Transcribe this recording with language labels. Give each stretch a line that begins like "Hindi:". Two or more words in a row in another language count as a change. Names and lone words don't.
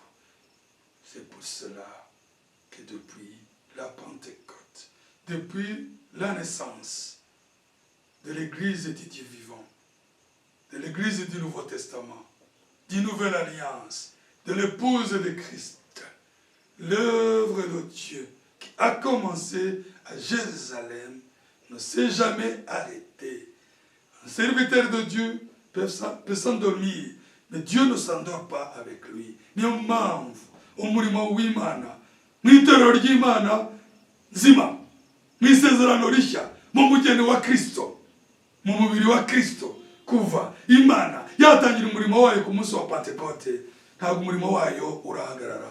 French: C'est pour cela que depuis la Pentecôte, depuis la naissance de l'Église du Dieu vivant, de l'Église du Nouveau Testament, d'une nouvelle alliance, de l'épouse de Christ, l'œuvre de Dieu qui a commencé à Jérusalem ne s'est jamais arrêtée. Un serviteur de Dieu peut s'endormir, mais Dieu ne s'endort pas avec lui.
Kinyarwanda: Niyo mpamvu umurimo w'Imana mu itorero ry'Imana nzima, mu isezerano rishya, mu mugeni wa Kristo, mu mubiri wa Kristo, kuva Imana yatangira umurimo wayo ku munsi wa Pentekote, ntabwo umurimo wayo urahagarara.